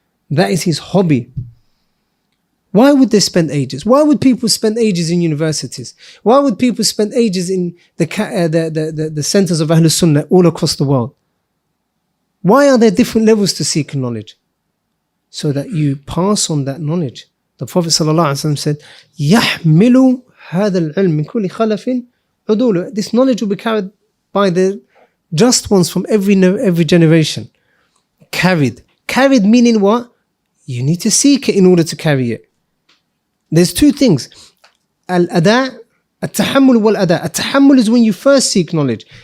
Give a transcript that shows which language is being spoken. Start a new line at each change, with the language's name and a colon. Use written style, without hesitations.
English: That is his hobby. Why would they spend ages? Why would people spend ages in universities? Why would people spend ages in the centers of Ahlul Sunnah all across the world? Why are there different levels to seek knowledge? So that you pass on that knowledge. The Prophet ﷺ said,
Arabic: يَحْمِلُ هَذَا الْعِلْمِ مِنْ كُلِّ خَلَفٍ عُدُولُ.
English: This knowledge will be carried by the just ones from every generation. Carried meaning what? You need to seek it in order to carry it. There's two things. Al-ada', at-tahammul wal-ada'. At-tahammul is when you first seek knowledge.